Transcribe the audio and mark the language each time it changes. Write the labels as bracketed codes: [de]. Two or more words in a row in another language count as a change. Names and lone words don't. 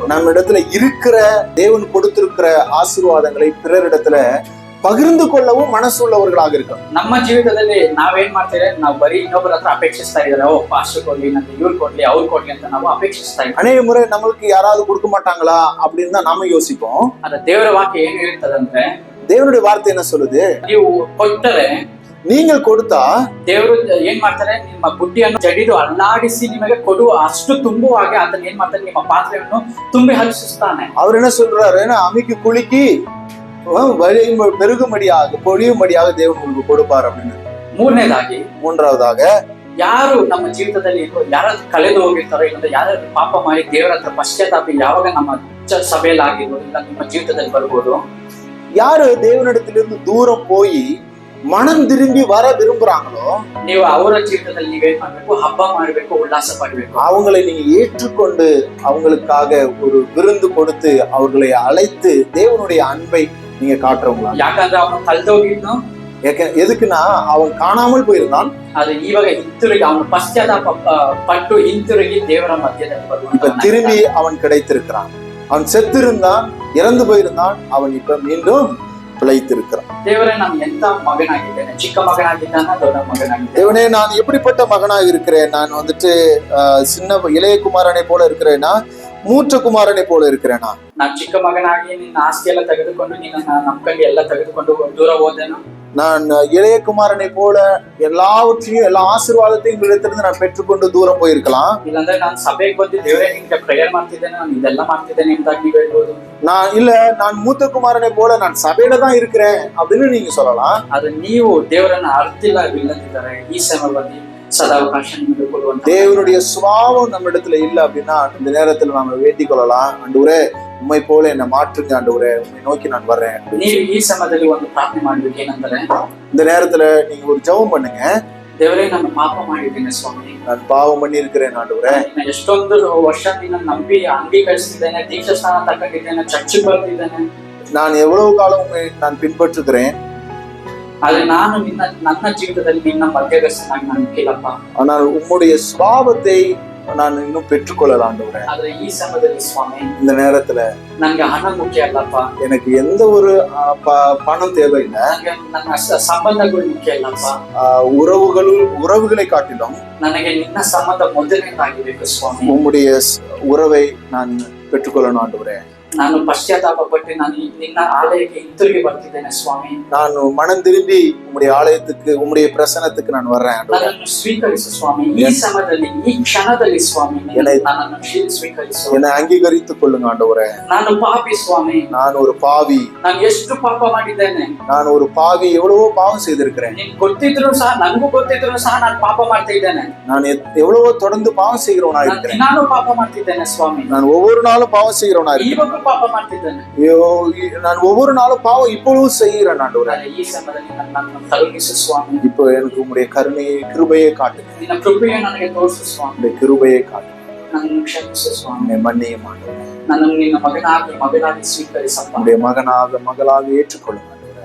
[ta] நம்ம இடத்துல இருக்கிற தேவன் கொடுத்திருக்கிற ஆசீர்வாதங்களை பிறரிடத்துல பகிர்ந்து கொள்ளவும் மனசு உள்ளவர்களாக இருக்கணும். [kn] ನಮ್ಮ ಜೀವಿತದಲ್ಲಿ ನಾವೇನ್ ಮಾಡ್ತೇವೆ, ನಾವು ಬರೀ ಇನ್ನೊಬ್ಬರ ಹತ್ರ ಅಪೇಕ್ಷಿಸ್ತಾ ಇದ್ದಾರೆ, ಓ ಪಾಸ್ಟರ್ ಕೊಡ್ಲಿ, ನಂಗೆ ಇವ್ರು ಕೊಡ್ಲಿ, ಅವ್ರು ಕೊಡ್ಲಿ ಅಂತ ನಾವು ಅಪೇಕ್ಷಿಸ್ತಾ ಇದ್ದೀವಿ. [ta] அநேக முறை நம்மளுக்கு யாராவது கொடுக்க மாட்டாங்களா அப்படின்னு தான் நாம யோசிப்போம். [kn] ಆದ್ರೆ ದೇವರ ವಾಕ್ಯ ಏನ್ ಹೇಳ್ತದಂದ್ರೆ, [ta] தேவனுடைய வார்த்தை என்ன சொல்லுது, [kn] ನೀವು ಕೊಟ್ಟರೆ, [ta] நீங்கள் கொடுத்தா [kn] ದೇವರು ಏನ್ ಮಾಡ್ತಾರೆ, ನಿಮ್ಮ ಬುಡ್ಡಿಯನ್ನು ಜಡಿದು ಅಲ್ಲಾಡಿಸಿ ನಿಮಗೆ ಕೊಡುವ ಅಷ್ಟು ತುಂಬುವಾಗೆ ಆತನ ಏನ್ ಮಾಡ್ತಾನೆ, ನಿಮ್ಮ ಪಾತ್ರೆಯನ್ನು ತುಂಬಿ ಹರಿಸುತ್ತಾನೆ. [ta] அவர் என்ன சொல்றாரு, அமிக்கு குலுக்கி பெருகும்படியாக பொழியும்படியாக தேவன் உங்களுக்கு கொடுப்பார் அப்படின்னு. மூன்றாவதாக, [kn] ಯಾರು ನಮ್ಮ ಜೀವಿತದಲ್ಲಿ ಯಾರಾದ್ರೂ ಕಳೆದು ಹೋಗಿರ್ತಾರೋ, ಇಲ್ಲ ಯಾರಾದ್ರೂ ಪಾಪ ಮಾಡಿ ದೇವರ ಹತ್ರ ಪಶ್ಚಾತ್ತಾಪ ಯಾವಾಗ ನಮ್ಮ ಸಭೆಯಲ್ಲಿ ಆಗಿರ್ಬೋದು, ಇಲ್ಲ ನಿಮ್ಮ ಜೀವಿತದಲ್ಲಿ ಬರ್ಬೋದು, [ta] யாரு தேவனிடத்திலிருந்து தூரம் போய் மனம் திரும்பி வர விரும்புறாங்களோ, [kn] ನೀವು ಅವರ ಜೀವಿತದಲ್ಲಿ ನೀವೇನ್ ಮಾಡ್ಬೇಕು, ಹಬ್ಬ ಮಾಡ್ಬೇಕು, ಉಲ್ಲಾಸ ಪಡ್ಬೇಕು. [ta] அவங்களை நீங்க ஏற்றுக்கொண்டு அவங்களுக்காக ஒரு விருந்து கொடுத்து அவர்களை அழைத்து தேவனுடைய அன்பை நீங்க காட்டுறவங்களா. [kn] ಯಾಕಂದ್ರೆ ಅವನು ಕಳೆದೋಗಿದ್ನು, [ta] எதுக்குன்னா அவன் காணாமல் போயிருந்தான், அது [kn] இವಾಗ ಹಿಂತಿರುಗಿ ಅವನು ಪಶ್ಚಾತ್ತಾಪ ಪಟ್ಟು ಹಿಂತಿರುಗಿ ದೇವರ ಮಧ್ಯದಲ್ಲಿ [ta] இப்ப திரும்பி அவன் கிடைத்திருக்கிறான். அவன் செத்திருந்தான், இறந்து போயிருந்தான், அவன் இப்ப மீண்டும் பிழைத்திருக்கிறான். [kn] ದೇವರೇ, ನಾನು ಎಂತ ಮಗನಾಗಿದ್ದೇನೆ, ಚಿಕ್ಕ ಮಗನಾಗಿದ್ದಾನ, ದೊಡ್ಡ ಮಗನಾಗಿದ್ದೇನೆ. [ta] தேவனே, நான் எப்படிப்பட்ட மகனாக இருக்கிறேன், நான் வந்துட்டு சின்ன இளைய குமாரனை போல இருக்கிறேனா, மூத்த குமாரனை போல இருக்கிறேனா? [kn] ನಾನು ಚಿಕ್ಕ ಮಗನಾಗಿ ನಿನ್ನ ಆಸ್ತಿ ಎಲ್ಲ ತೆಗೆದುಕೊಂಡು ನಿನ್ನ ನಮ್ಕಂಡು ಎಲ್ಲ ತೆಗೆದುಕೊಂಡು ದೂರ ಹೋದೇನು? [ta] நான் இளைய குமாரனை போல எல்லாவற்றையும் எல்லா ஆசீர்வாதத்தையும் இடத்திலிருந்து நான் பெற்றுக்கொண்டு தூரம் போயிருக்கலாம். [kn] ಇಲ್ಲಾಂದ್ರೆ ನಾನು ಸಭೆಗೆ ಬಂದು ದೇವರೇ ನಿಮ್ಗೆ ಪ್ರೇಯರ್ ಮಾಡ್ತಿದ್ದೇನೆ, ನಾನು ಇದೆಲ್ಲ ಮಾಡ್ತಿದ್ದೇನೆ ಎಂದಾಗಿ ನೀವು ಹೇಳ್ಬೋದು. [ta] நான் மூத்த குமாரனை போல நான் சபையில தான் இருக்கிறேன் அப்படின்னு நீங்க சொல்லலாம். [kn] ಅದು ನೀವು ದೇವರನ್ನ ಅರ್ತಿಲ್ಲ ಇಲ್ಲದಿದ್ದಾರೆ ಈ ಸಮಯದಲ್ಲಿ சதாவகாಶ ನಿಮಗೆ ಕೊಡುವಂತ [ta] தேவனுடைய சுபாவம் நம்ம இடத்துல இல்ல அப்படின்னா இந்த நேரத்துல நாம வேண்டிக் கொள்ளலாம், ஆண்டவரே உம்மை போல என்ன மாற்றுங்க, ஆண்டவரே உம்மை நோக்கி நான் வர்றேன். [kn] ನೀವು ಈ ಸಮಯದಲ್ಲಿ ಒಂದು ಪ್ರಾರ್ಥನೆ ಮಾಡ್ಬೇಕು, ಏನಂದ್ರೆ [ta] இந்த நேரத்துல நீங்க ஒரு ஜெபம் பண்ணுங்க. [kn] ದೇವರೇ, ನಾನು ಪಾಪ ಮಾಡಿದ್ದೇನೆ ಸ್ವಾಮಿ, [ta] நான் பாவம் பண்ணி இருக்கிறேன் ಆಂಡವರೇ, [kn] ಎಷ್ಟೊಂದು ವರ್ಷ ನಿನ್ನ ನಂಬಿ ಅಂಗೀಕರಿಸಿದ್ದೇನೆ, ದೀಕ್ಷಾ ಸ್ಥಾನ ತಗೊಂಡಿದ್ದೇನೆ, ಚರ್ಚಿಗೆ ಬರ್ತಿದ್ದೇನೆ, [ta] நான் எவ்வளவு காலம் உம்மை நான் பின்பற்றுகிறேன், [kn] ಆದ್ರೆ ನಾನು ನನ್ನ ಜೀವಿತದಲ್ಲಿ ನಿನ್ನ ಮಧ್ಯಸ್ಥನಾಗಿ ನಾನು ಕೇಳಪ್ಪ. [ta] ஆனால் உம்முடைய சுபாவத்தை நான் இன்னும் பெற்றுக்கொள்ளல ஆண்டவரே. [kn] ಆದ್ರೆ ಈ ಸಮಯದಲ್ಲಿ ಸ್ವಾಮಿ, [ta] இந்த நேரத்துல [kn] ನನಗೆ ಹಣ ಮುಖ್ಯ ಅಲ್ಲಪ್ಪ, [ta] எனக்கு எந்த ஒரு பணம் தேவையில்லை, [kn] ನನ್ನ ಸಂಬಂಧಗಳು ಮುಖ್ಯ ಅಲ್ಲಪ್ಪ, [ta] உறவுகளை காட்டிலும் [kn] ನನಗೆ ನಿನ್ನ ಸಂಬಂಧ ಮೊದಲನೇದಾಗಿಬೇಕು ಸ್ವಾಮಿ. [ta] உம்முடைய உறவை நான் பெற்றுக்கொள்ளணும் ஆண்டவரே. [kn] ನಾನು ಪಶ್ಚಾತ್ತಾಪ ಪಟ್ಟು ನಾನು ನಿನ್ನ ಆಲಯಕ್ಕೆ ಹಿಂತಿರುಗಿ ಬರ್ತಿದ್ದೇನೆ ಸ್ವಾಮಿ. [ta] ನಾನು மனம் திரும்பி உம்முடைய ஆலயத்துக்கு உம்முடைய பிரசன்னத்துக்கு நான் வர்றேன். [kn] ನನ್ನನ್ನು ಸ್ವೀಕರಿಸು ಸ್ವಾಮಿ, ಈ ಸಮಯದಲ್ಲಿ ಈ ಕ್ಷಣದಲ್ಲಿ ಸ್ವಾಮಿ ನನ್ನನ್ನು ಸ್ವೀಕರಿಸು, [ta] என்னை அங்கீகரித்துக் கொள்ளுங்க ஆண்டவரே. [kn] ನಾನು ಪಾಪಿ ಸ್ವಾಮಿ, [ta] நான் ஒரு பாவி, [kn] ನಾನು ಎಷ್ಟು ಪಾಪ ಮಾಡಿದ್ದೇನೆ, [ta] நான் ஒரு பாவி, எவ்வளவோ பாவம் செய்திருக்கிறேன். [kn] ನಿನ್ ಗೊತ್ತಿದ್ರು ಸಹ, ನನಗೂ ಗೊತ್ತಿದ್ರು ಸಹ ನಾನು ಪಾಪ ಮಾಡ್ತಾ ಇದ್ದೇನೆ. [ta] நான் எவ்வளவோ தொடர்ந்து பாவம் செய்கிறவனா இருக்கிறேன். [kn] ನಾನು ಪಾಪ ಮಾಡ್ತಿದ್ದೇನೆ ಸ್ವಾಮಿ, [ta] நான் ஒவ்வொரு நாளும் பாவம் செய்கிறவனா இருக்கிறேன். [kn] ಪಾಪ ಮಾಡ್ತಿದ್ದೇನೆ, [ta] நான் ஒவ்வொரு நாளும் பாவம் இப்பொழுதும் செய்கிறேன் ஆண்டவரே. [kn] ಈ ಸಮಯದಲ್ಲಿ ನನ್ನನ್ನು ಕರುಣಿಸು ಸ್ವಾಮಿ. [ta] இப்போ எனக்கு உம்முடைய கருணையை கிருபையை காட்டுங்க, [kn] ನಿನ್ನ ಕೃಪೆಯನ್ನು ನನಗೆ ತೋರಿಸು ಸ್ವಾಮಿ, [ta] உம்முடைய கிருபையை காட்டுங்க, [kn] ನನ್ನನ್ನು ಕ್ಷಮಿಸು ಸ್ವಾಮಿ, [ta] என்னை மன்னியும் ஆண்டவரே. [kn] ನನ್ನನ್ನು ನಿನ್ನ ಮಗನಾಗಿ ಸ್ವೀಕರಿಸಪ್ಪ, [ta] உம்முடைய மகனாக மகளாக ஏற்றுக்கொள்ளுங்க.